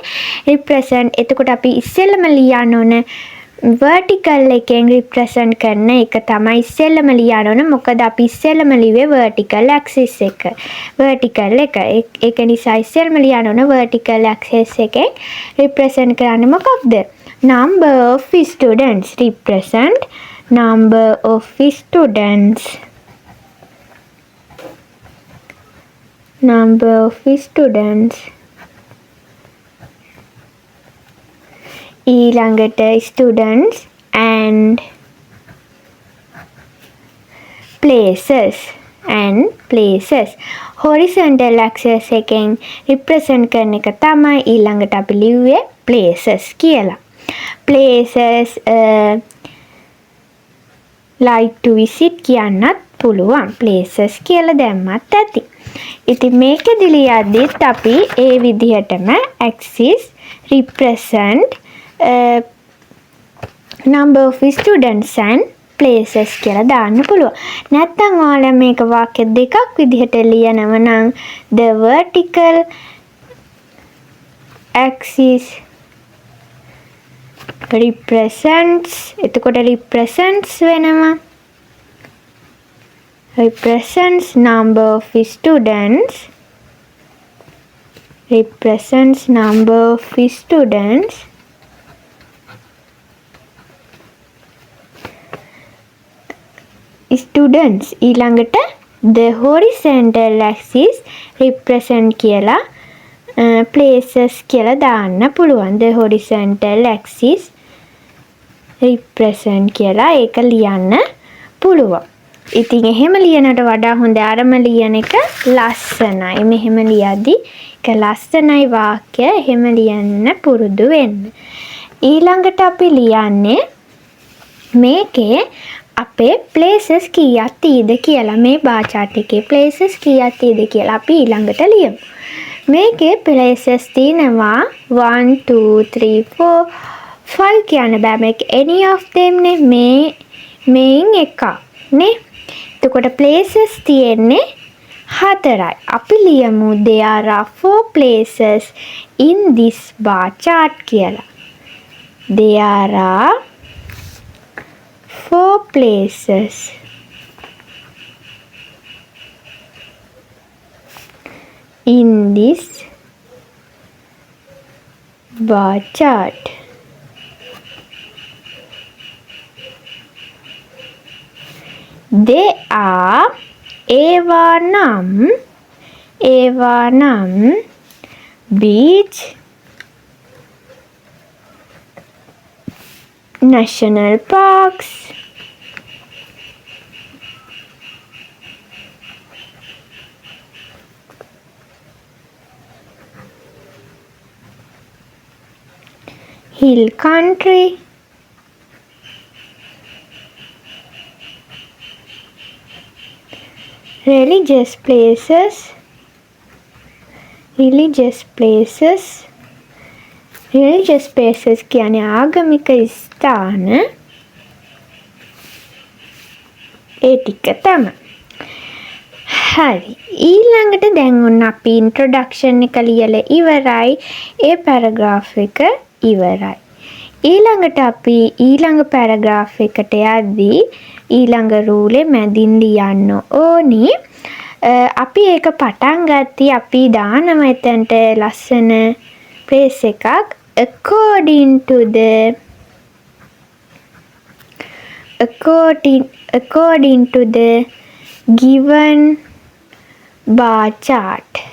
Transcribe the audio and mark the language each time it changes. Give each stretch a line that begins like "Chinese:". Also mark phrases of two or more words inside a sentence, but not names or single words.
Sinhala: represent එතකොට අපි ඉස්සෙල්ලම ලියන්න ඕනේ vertical එකෙන් represent කරන එක තමයි ඉස්සෙල්ලම ලියන්න ඕන. මොකද අපි ඉස්සෙල්ලම ලිව්වේ vertical axis එක. vertical එක. ඒක නිසා ඉස්සෙල්ලම ලියන්න ඕන vertical axis එකෙන් represent කරන්නේ මොකක්ද?
English: number of students. represent number of students. number of students.
Sinhala: ඊළඟට
English: students and places horizontal axis
Sinhala: එකෙන් represent කරන එක තමයි ඊළඟට අපි ලිව්වේ places කියලා.
English: places like to visit
Sinhala: කියන්නත් පුළුවන්. places කියලා දැම්මත් ඇති. ඉතින් මේකෙදි ලියද්දිත් අපි ඒ විදිහටම
English: axis represent number of students and places
Sinhala: කියලා දාන්න පුළුවන්. නැත්නම් ඔයාලා මේක වාක්‍ය දෙකක් විදිහට ලියනව නම්
English: the vertical axis represents
Sinhala: එතකොට represents වෙනවා.
English: represents number of students. represents number of students.
Sinhala: students ඊළඟට
English: the horizontal axis represent
Sinhala: කියලා places කියලා දාන්න පුළුවන්.
English: the horizontal axis represent
Sinhala: කියලා ඒක ලියන්න පුළුවන්. ඉතින් එහෙම ලියනට වඩා හොඳ අරම ලියන එක ලස්සනයි. මෙහෙම ලියද්දි ඒක ලස්සනයි වාක්‍ය. එහෙම ලියන්න පුරුදු වෙන්න. ඊළඟට අපි ලියන්නේ මේකේ අපේ places කීයක් තියෙද කියලා. මේ
English: bar chart
Sinhala: එකේ places කීයක් තියෙද කියලා අපි ඊළඟට ලියමු. මේකේ places තියෙනවා 1 2 3 4 5 කියන්න බෑ. මේක
English: any of them
Sinhala: නේ. මේන් එකක් නේ. එතකොට places තියෙන්නේ 4යි. අපි ලියමු
English: there are 4 places in this bar chart
Sinhala: කියලා.
English: there are 4 places in this bar chart. They are ඒවා
Sinhala: නම් beach,
English: national parks, hill country, religious places,
Sinhala: කියන්නේ ආගමික ස්ථාන. ඒ ටික තමයි. හරි. ඊළඟට දැන් ඔන්න අපි ඉන්ට්‍රොඩක්ෂන් එක ලියලා ඉවරයි. ඒ පැරග්‍රාෆ් එක ඉවරයි. ඊළඟට අපි ඊළඟ පැරග්‍රාෆ් එකට යද්දී ඊළඟ රූලේ මැදින් ලියන්න ඕනි. අපි ඒක පටන් ගත්තී අපි දානවා එතනට ලස්සන ප්ලේස් එකක්
English: according to the given bar chart.